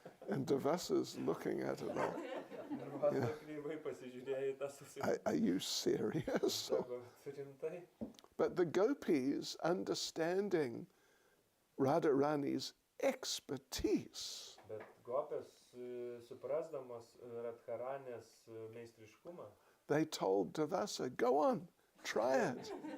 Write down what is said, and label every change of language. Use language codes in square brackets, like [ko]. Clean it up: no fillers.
[en] And Durvasa's looking at it like, [lt] Durvasa kreivai pasižiūrėjo į tą sausainuką. [en] are you serious? [lt] Sako, rimtai. [en] But the gopis, understanding Radharani's expertise, [lt] Bet gopės, suprasdamos Radharanės meistriškumą, [en] they told Durvasa, go on, try it.